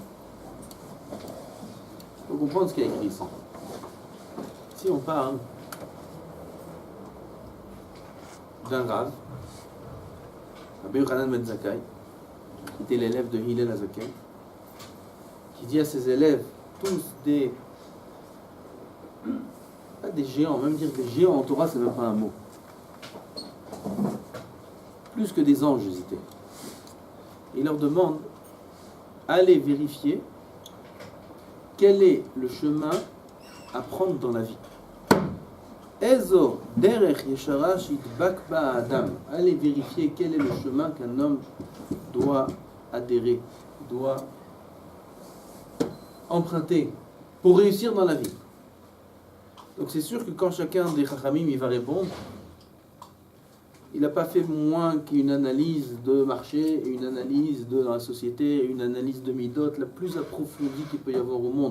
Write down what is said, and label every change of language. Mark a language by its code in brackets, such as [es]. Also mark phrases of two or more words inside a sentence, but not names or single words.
[fr] Il faut comprendre ce qu'il y a écrit ici. Si on parle d'un Rav, Rabbi Yochanan Ben Zakkai, qui était l'élève de Hillel HaZaken, qui dit à ses élèves, tous pas des géants, même dire des géants en Torah, c'est même pas un mot. Plus que des anges, ils étaient. Il leur demande, allez vérifier quel est le chemin à prendre dans la vie. [he] איזו דרך ישרה שידבק בה אדם. [fr] Allez vérifier quel est le chemin qu'un homme doit adhérer, doit emprunter pour réussir dans la vie. Donc c'est sûr que quand chacun des chachamim il va répondre, il n'a pas fait moins qu'une analyse de marché, une analyse de la société, une analyse de midot la plus approfondie qu'il peut y avoir au monde.